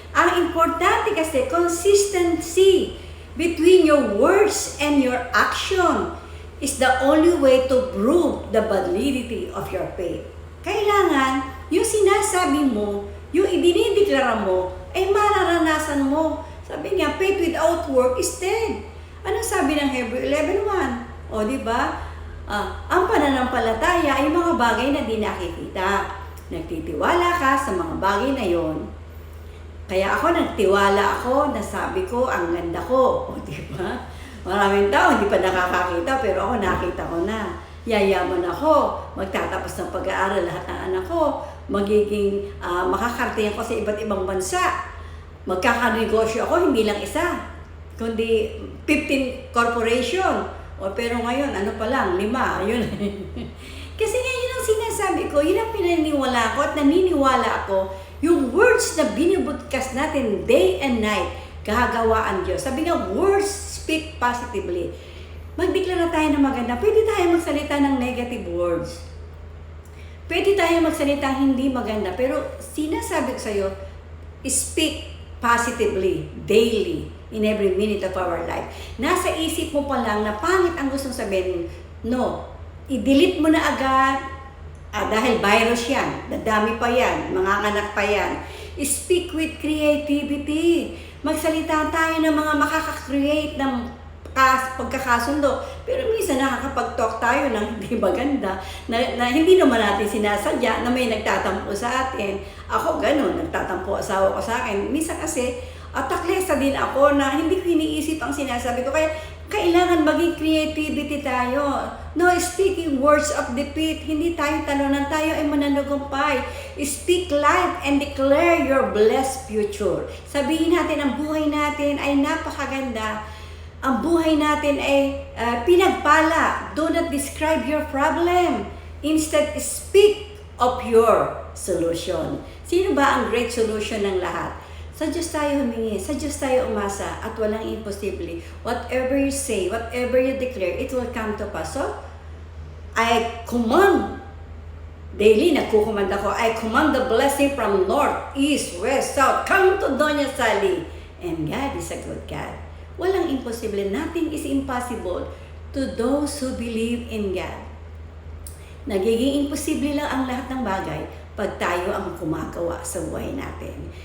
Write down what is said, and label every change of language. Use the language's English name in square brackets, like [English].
[Filipino] Ang importante kasi, [English] consistency between your words and your action is the only way to prove the validity of your faith. [Filipino] Kailangan, yung sinasabi mo, yung idinideklara mo, ay mararanasan mo. Sabi niya, [English] faith without work is dead. [Filipino] Ano sabi ng Hebrew 11:1? O, di ba? Ang pananampalataya ay mga bagay na di nakikita. Nagtitiwala ka sa mga bagay na yon. Kaya ako nagtiwala ako, nasabi ko, ang ganda ko. O, di ba? Maraming tao hindi pa nakakakita, pero ako nakita ko na. Yayaman ako, magtatapos ng pag-aaral lahat ng anak ko, magiging makakarating ako sa iba't ibang bansa. Magkakanegosyo ako, hindi lang isa, kundi 15 corporation. O, pero ngayon, ano pa lang, 5. Ayun. Kasi nga yun ang sinasabi ko, yun ang pinaniniwala ko at naniniwala ako, yung words na binibudkas natin [English] day and night, [Filipino] gagawa ang Diyos. Sabi nga, [English] words speak positively. [Filipino] Magdeklara tayo ng maganda. Pwede tayo magsalita ng negative words. Pwede tayo magsalita hindi maganda. Pero sinasabi ko sa'yo, [English] speak positively, daily, in every minute of our life. [Filipino] Nasa isip mo pa lang na pangit ang gustong sabihin. No. I-delete mo na agad. Dahil virus yan. Dadami pa yan. Mga anak pa yan. [English] Speak with creativity. [Filipino] Magsalita tayo ng mga makaka-create ng pagkakasundo. Pero minsan nakakapag-talk tayo ng hindi maganda na hindi naman natin sinasadya na may nagtatampo sa atin. Ako ganun, nagtatampo asawa ko sa akin. Minsan kasi, taklesa din ako na hindi ko iniisip ang sinasabi ko. Kaya kailangan maging creativity tayo. [English] No speaking words of defeat. [Filipino] Hindi tayo talunan, tayo ay mananagumpay. [English] Speak life and declare your blessed future. [Filipino] Sabihin natin ang buhay natin ay napakaganda. Ang buhay natin ay pinagpala. [English] Do not describe your problem. Instead, speak of your solution. [Filipino] Sino ba ang [English] great solution [Filipino] ng lahat? Sa Diyos tayo humingi, sa Diyos tayo umasa, at walang imposible. [English] Whatever you say, whatever you declare, it will come to pass. So, I command, daily [Filipino] nagkukumand ako, [English] I command the blessing from north, east, west, south, come to Doña Sally. And God is a good God. [Filipino] Walang imposible. [English] Nothing is impossible to those who believe in God. [Filipino] Nagiging imposible lang ang lahat ng bagay pag tayo ang kumagawa sa buhay natin.